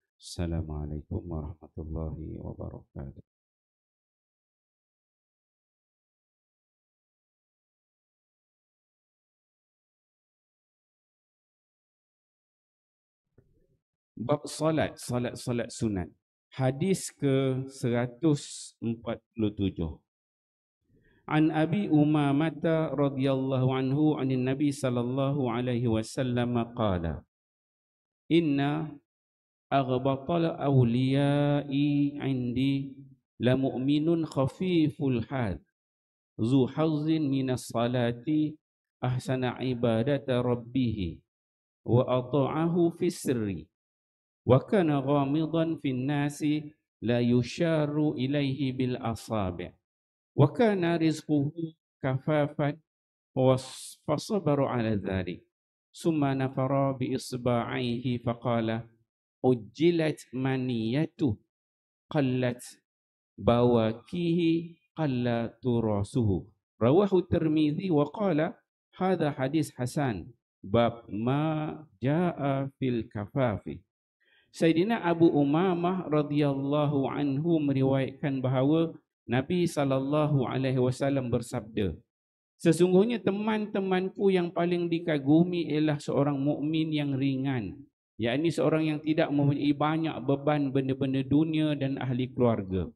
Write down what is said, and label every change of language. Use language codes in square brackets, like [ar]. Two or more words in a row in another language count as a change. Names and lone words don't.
[ar] السلام عليكم ورحمة الله وبركاته. [ms] Bab salat sunat. Hadis ke-147. [ar] عن أبي أمامة رضي الله عنه عن النبي صلى الله عليه وسلم قال: إن أغبط الأولياء عندي لمؤمن خفيف الحاذ ذو حظ من الصلاة أحسن عبادة ربه وأطاعه في السر وكان غامضا في الناس لا يشار إليه بالأصابع وكان رزقه كفافا فصبر على ذلك ثم نقر بإصبعه فقال عجلت منيته قلت بواكيه قل تراثه رواه الترمذي وقال هذا حديث حسن باب ما جاء في الكفاف. [ms] Sayyidina Abu Umamah [ar] رضي الله عنه [ms] meriwayatkan bahawa Nabi [ar] صلى الله عليه وسلم [ms] bersabda, sesungguhnya teman-temanku yang paling dikagumi ialah seorang mukmin yang ringan, yakni seorang yang tidak mempunyai banyak beban benda-benda dunia dan ahli keluarga.